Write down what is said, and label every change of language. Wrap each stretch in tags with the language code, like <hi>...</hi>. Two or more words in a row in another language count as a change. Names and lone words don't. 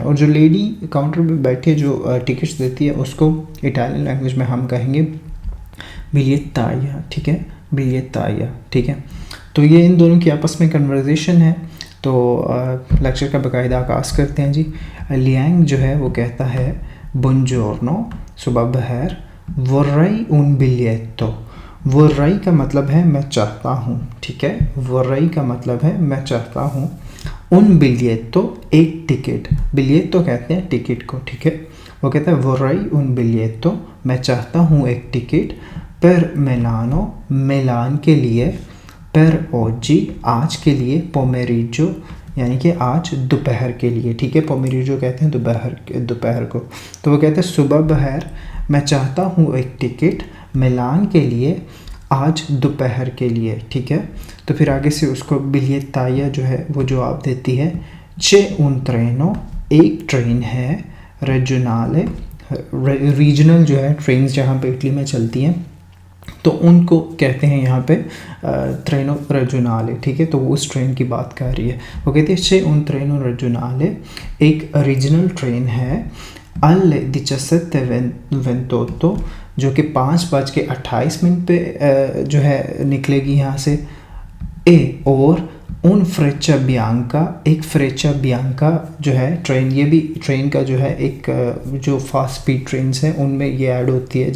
<hi>और जो</hi> <en>lady counter</en> <hi>पे बैठी है जो टिकट्स देती है उसको</hi> <en>Italian language</en> <hi>में हम कहेंगे बिलिएट्टाया, ठीक है, बिलिएट्टाया, ठीक है। तो ये इन दोनों की आपस में कन्वर्सेशन है। तो लेक्चर का बाकायदा आगाज़ करते हैं जी। लियांग जो है वो कहता है बुongiorno, सुबह बहर,</hi> <it>vorrei un biglietto।</it> <hi>वर्राई का मतलब है मैं चाहता हूँ, ठीक है, वर्राई का मतलब है मैं चाहता हूँ।</hi> <it>un biglietto</it> <hi>एक टिकट, बिलियेतो कहते हैं टिकट को, ठीक है। वो कहता है</hi> <it>vorrei un biglietto</it> <hi>मैं चाहता हूँ एक टिकट,</hi> <it>per Milano</it> <hi>मिलान के लिए,</hi> <it>per oggi</it> <hi>आज के लिए, पोमेरिजो यानी कि आज दोपहर के लिए, ठीक है। पोमेरिजो कहते हैं दोपहर को। तो वो कहते हैं सुबह बहर मैं चाहता हूँ एक टिकट मिलान के लिए आज दोपहर के लिए, ठीक है। तो फिर आगे से उसको बिलिएट्टाया जो है वो जवाब देती है</hi> <it>c'è un treno,</it> <hi>एक ट्रेन है, regionale, रीजनल जो है ट्रेन्स जहाँ पे इटली में चलती हैं तो उनको कहते हैं यहाँ पे</hi> <it>treno regionale,</it> <hi>ठीक है। तो वो उस ट्रेन की बात कर रही है। वो कहती है</hi> <it>c'è un treno regionale,</it> <hi>एक रीजनल ट्रेन है, alle 17:28 जो कि 5:28 पे जो है निकलेगी यहाँ से। ए और उन फ्रेचा बियांका, एक फ्रेचा बियांका जो है ट्रेन, ये भी ट्रेन का जो है एक जो</hi> <en>fast speed trains</en> <hi>हैं उनमें ये ऐड होती है।</hi>